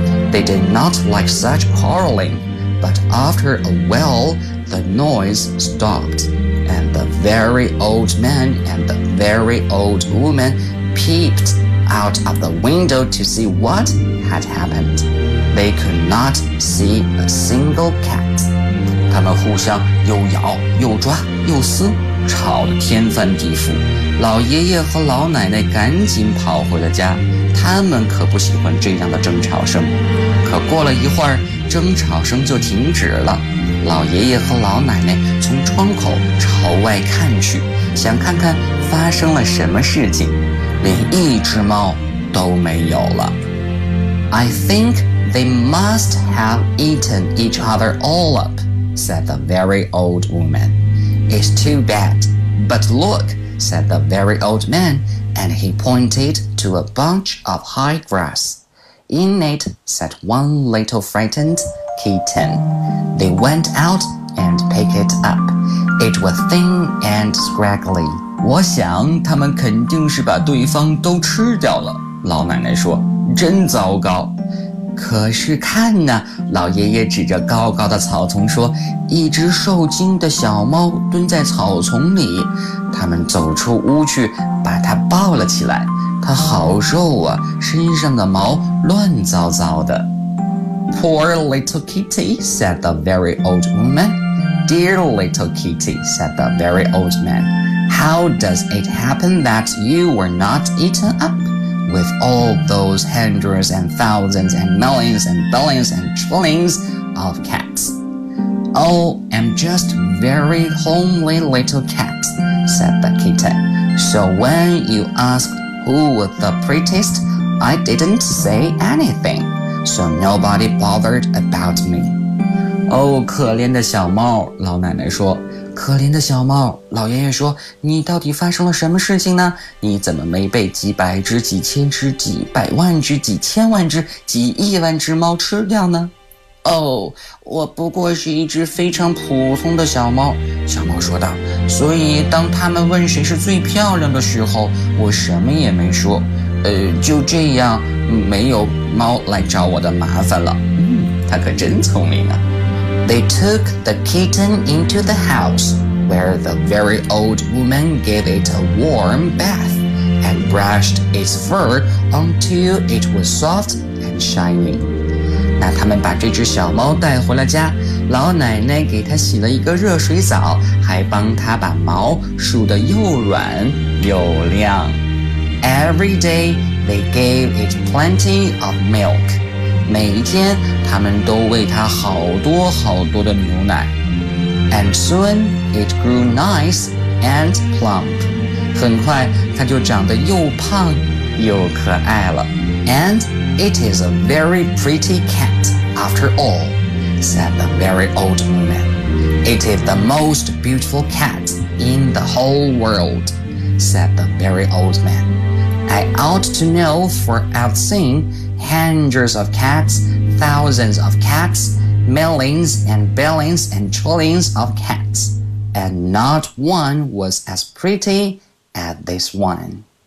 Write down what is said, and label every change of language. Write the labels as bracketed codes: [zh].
[en] They did not like such quarreling, but after a while, the noise stopped, and the very old man and the very old woman peeped out of the window to see what had happened. They could not see a single cat. [zh] 他们互相又咬又抓又撕，吵得天翻地覆。老爷爷和老奶奶赶紧跑回了家，他们可不喜欢这样的争吵声。可过了一会儿，争吵声就停止了。老爷爷和老奶奶从窗口朝外看去，想看看发生了什么事情，连一只猫都没有了。 [en] I think they must have eaten each other all up. said the very old woman. It's too bad. But look, said the very old man, and he pointed to a bunch of high grass. In it sat one little frightened kitten. They went out and picked it up. It was thin and scraggly. [zh] 我想他们肯定是把对方都吃掉了，老奶奶说，真糟糕。可是看呢，老爷爷指着高高的草丛说，一只受惊的小猫蹲在草丛里，他们走出屋去把它抱了起来，它好瘦啊，身上的毛乱糟糟的。 [en] Poor little kitty, said the very old woman. Dear little kitty, said the very old man. How does it happen that you were not eaten up? With all those hundreds and thousands and millions and billions and trillions of cats. Oh, I'm just very homely little cat, said the kitten. So when you asked who was the prettiest, I didn't say anything, so nobody bothered about me. [zh] Oh, 可怜的小猫，老奶奶说。可怜的小猫，老爷爷说，你到底发生了什么事情呢？你怎么没被几百只、几千只、几百万只、几千万只、几亿万只猫吃掉呢？哦，我不过是一只非常普通的小猫，小猫说道。所以当他们问谁是最漂亮的时候，我什么也没说。就这样，没有猫来找我的麻烦了。它可真聪明啊。 [en] They took the kitten into the house, where the very old woman gave it a warm bath and brushed its fur until it was soft and shiny. [zh] 那他们把这只小猫带回了家，老奶奶给它洗了一个热水澡，还帮它把毛梳得又软又亮。 [en] Every day, they gave it plenty of milk. [zh] 每天他们都喂它好多好多的牛奶。 [en] And soon it grew nice and plump. [zh] 很快它就长得又胖又可爱了。 [en] And it is a very pretty cat after all, said the very old woman. It is the most beautiful cat in the whole world. said the very old man. I ought to know, for I've seen hundreds of cats, thousands of cats, millions and billions and trillions of cats, and not one was as pretty as this one.